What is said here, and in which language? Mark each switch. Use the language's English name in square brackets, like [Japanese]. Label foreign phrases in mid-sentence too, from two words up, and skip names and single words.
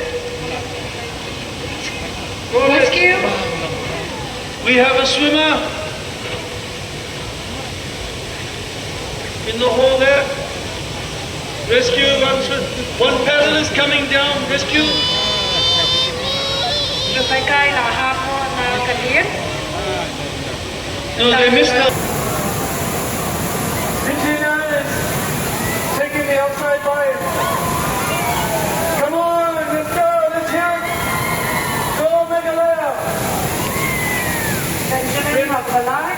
[English] Rescue. We have a swimmer in the hole there. Rescue, one paddle is coming down. Rescue. Lupaikay lahapon na kalir. No, they missed out. Regina is taking the outside line. Come on, let's go, let's hear it. Go, Meghalaya. Benjamin Magbalay.